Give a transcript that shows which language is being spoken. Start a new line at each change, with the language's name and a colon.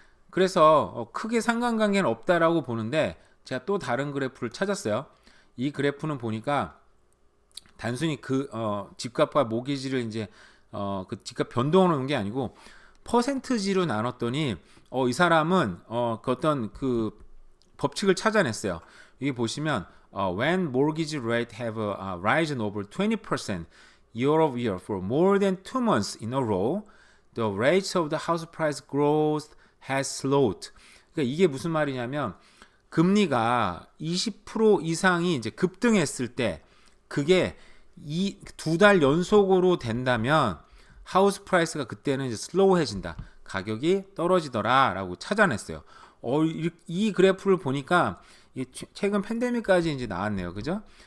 Korean: 그래서 크게 상관관계는 없다라고 보는데 제가 또 다른 그래프를 찾았어요. 이 그래프는 보니까 단순히 집값과 모기지를 이제 그 집값 변동을 놓은 게 아니고 퍼센트지로 나눴더니 이 사람은 그 어떤 그 법칙을 찾아냈어요. 여기 보시면
English: when mortgage rate have risen over 20% year over year for more than 2 months in a row, the rate of the house price growth has slowed.
Korean: 그러니까 이게 무슨 말이냐면 금리가 20% 이상이 이제 급등했을 때 그게 이 2달 연속으로 된다면 하우스 프라이스가 그때는 이제 슬로우해진다. 가격이 떨어지더라라고 찾아냈어요. 이 그래프를 보니까 최근 팬데믹까지 이제 나왔네요. 그죠?